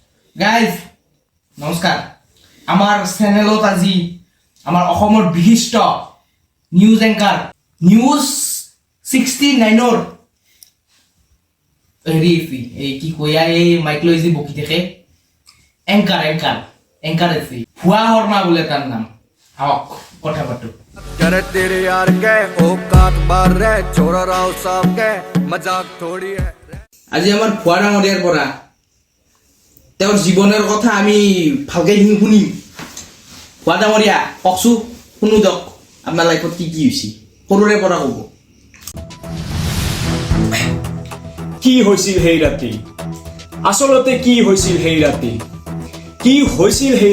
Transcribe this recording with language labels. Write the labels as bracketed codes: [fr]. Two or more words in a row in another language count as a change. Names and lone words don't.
[as] গাইজ নমস্কাৰ আমাৰ চেনেলত আজি আমাৰ অসমৰ বিশিষ্ট [en] news anchor [as] নিউজ 69ৰ হেৰি এই কি কয়া এই মাইক লৈ যি বকি থাকে এংকাৰ আছে ভুৱা শৰ্মা বোলে তাৰ নাম আহক কথা পাতো [hi] करे तेरे यार के औकात बार रे छोरा राव साहब के मजाक थोड़ी है [as] আজি আমাৰ ভুৱা ডাঙৰীয়াৰ পৰা তেওঁৰ জীৱনৰ কথা আমি ভালকৈ শুনিম ভুৱা ডাঙৰীয়া কওকচোন শুনো দিয়ক আপোনাৰ লাইফত কি কি হৈছে সৰুৰে পৰা ক'ব কি হৈছিল সেই ৰাতি আসলতে কি হৈছিল সেই ৰাতি কি হৈছিল সেই